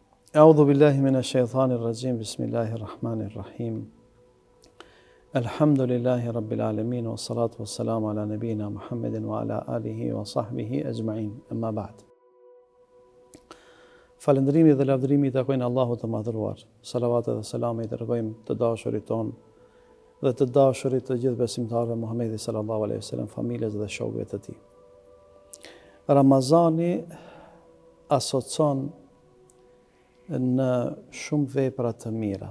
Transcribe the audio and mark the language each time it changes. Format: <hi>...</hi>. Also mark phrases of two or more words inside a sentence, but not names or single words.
<ar>أعوذ بالله من الشيطان الرجيم. بسم الله الرحمن الرحيم. الحمد لله رب العالمين والصلاة والسلام على نبينا محمد وعلى آله وصحبه أجمعين. أما بعد.</ar> <sq>Falëndrimi dhe lavdërimi i takojnë Allahut të madhëruar. Salavatet dhe selame i dërgojmë të dashurit ton dhe të dashurit të gjithë besimtarëve Muhammedi</sq> <ar>صلى الله عليه وسلم,</ar> <sq>familjes dhe shokëve të tij. Ramazani asocion në shumë vepra të mira.</sq>